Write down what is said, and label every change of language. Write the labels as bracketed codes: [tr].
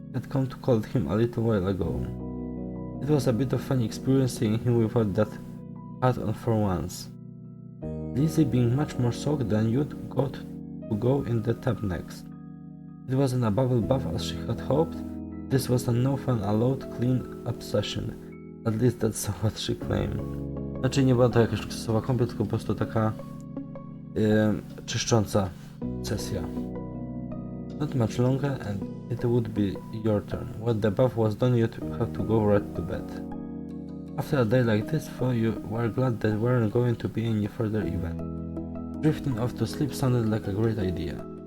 [en] had come to call him a little while ago. It was a bit of funny experience seeing him without that hat on for once. Lizzie being much more soaked than you'd got to go in the tub next. It wasn't a bubble bath as she had hoped. This was a no fun allowed clean-up session. At least that's what she claimed. [pl] Znaczy nie była to jakaś luksusowa kąpiel, tylko po prostu taka czyszcząca sesja. [en] Not much longer and it would be your turn. When the bath was done you'd have to go right to bed. After a day like this, though, you were glad there weren't going to be any further event. Drifting off to sleep sounded like a great idea.